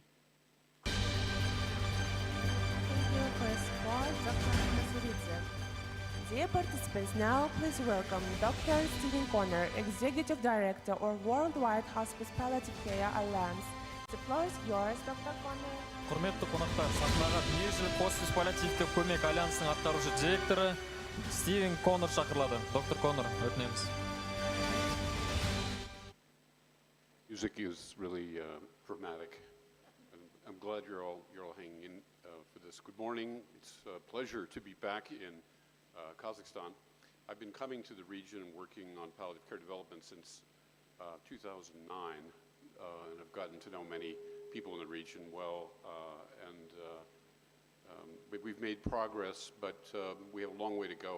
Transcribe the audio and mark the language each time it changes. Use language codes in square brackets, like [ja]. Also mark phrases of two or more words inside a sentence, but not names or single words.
[en] Thank you, Press Board, Dr. Masuridze. Dear participants, now please welcome Dr. Stephen Conner, Executive Director of Worldwide Hospice Palliative Care Alliance. The floor is yours, Dr. Conner. [kk] Құрметті қонақтар, сахнаға дүниежүзілік хоспис паллиативтік көмек альянсының атқарушы директоры Стивен Коннор шақырылады. Доктор Коннор, өтінеміз. [en] Music is really dramatic. I'm glad you're all hanging in for this. Good morning. It's a pleasure to be back in Kazakhstan. I've been coming to the region and working on palliative care development since 2009, and I've gotten to know many people in the region well, and But we've made progress, but we have a long way to go.